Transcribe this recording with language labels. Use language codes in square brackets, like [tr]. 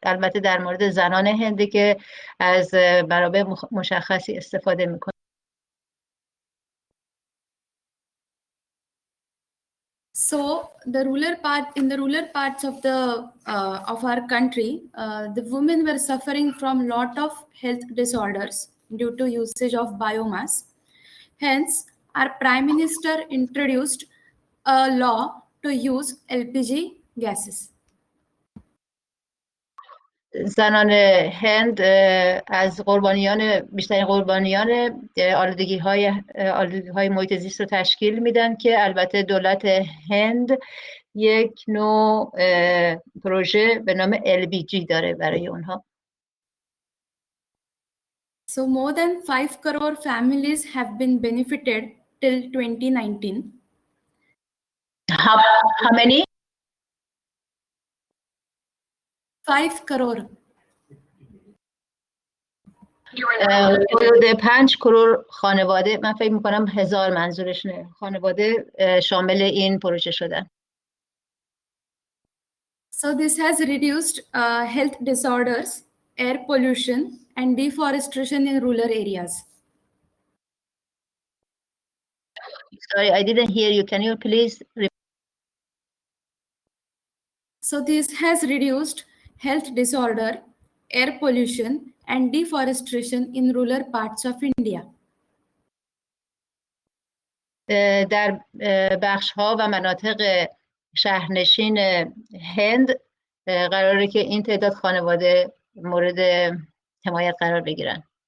[fa] البته در مورد زنان هندی که از منابع مشخصی استفاده میکنن. [en] So the in the rural parts of our country, the women were suffering from lot of health disorders due to usage of biomass. Hence, our Prime Minister introduced a law to use LPG gases. [fa] زنان هند از بیشترین قربانیان آلودگی های محیط زیست رو تشکیل میدن که البته دولت هند یک نوع پروژه به نام LPG داره برای اونها. [en] So more than 5 crore families have been benefited till 2019. How many? 5 crore. [fa] حدود 5 کرور خانواده، من فکر میکنم 1000 منظورشونه، خانواده شامل این پروژه شدن. [en] So this has reduced health disorders, air pollution and deforestation in rural areas. Sorry, I didn't hear you. Can you please repeat? So this has reduced health disorder, air pollution and deforestation in rural parts of India. [fa] در بخش‌ها و مناطق شهرنشین هند قراره که این تعداد خانواده مورد حمایت قرار بگیرن.